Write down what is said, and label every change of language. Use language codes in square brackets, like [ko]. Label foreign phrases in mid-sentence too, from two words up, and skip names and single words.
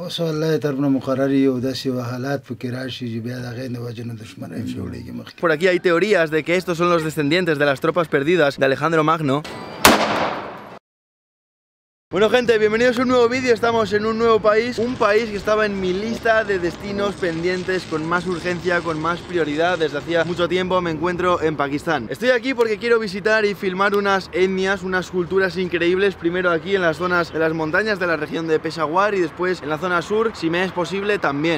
[ps] اوس والله طرفونه مقرري او داسې حالات پکې راشي چې بیا د هغې د وجې نه دښمنۍ جوړېږي مخکې. [es] Por aquí hay teorías de que estos son los descendientes de las tropas perdidas de Alejandro Magno. Bueno gente, bienvenidos a un nuevo vídeo, estamos en un nuevo país, un país que estaba en mi lista de destinos pendientes con más urgencia, con más prioridad. Desde hacía mucho tiempo me encuentro en Pakistán. Estoy aquí porque quiero visitar y filmar unas etnias, unas culturas increíbles, primero aquí en las zonas de las montañas de la región de Peshawar y después en la zona sur, si me es posible también.